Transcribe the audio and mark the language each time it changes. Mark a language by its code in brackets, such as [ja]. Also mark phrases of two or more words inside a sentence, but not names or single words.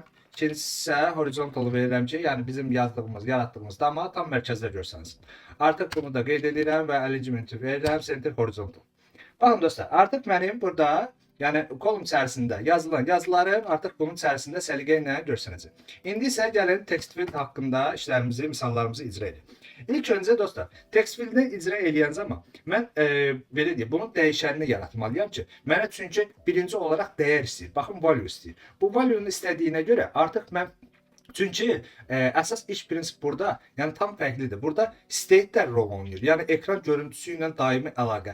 [az] İkincisi isə horizontal verirəm ki, yəni bizim yazdığımız, yaratdığımız dama tam mərkəzdə görsənsin. Artıq bunu da qeyd edirəm və arrangementi verirəm [en] center horizontal. [az] Baxın dostlar, artıq mənim burada, yəni kolum içərisində yazılan yazılarım artıq bunun içərisində səliqə ilə görsənəcək. İndi isə gəlin [en] text field [az] haqqında işlərimizi, misallarımızı icra edək. İlk öncə dostlar, [en] text field- [az] ni icra eləyən zaman mən belə deyim, bunun dəyişənini yaratmalıyam ki, mənə çünki birinci olaraq dəyər istəyir. Baxın, value istəyir. Bu value-nu istədiyinə görə artıq mən çünki əsas iş prinsip burada, yəni tam fərqlidir. Burada state-lər rol oynayır. Yəni ekran görüntüsü ilə daimi əlaqə.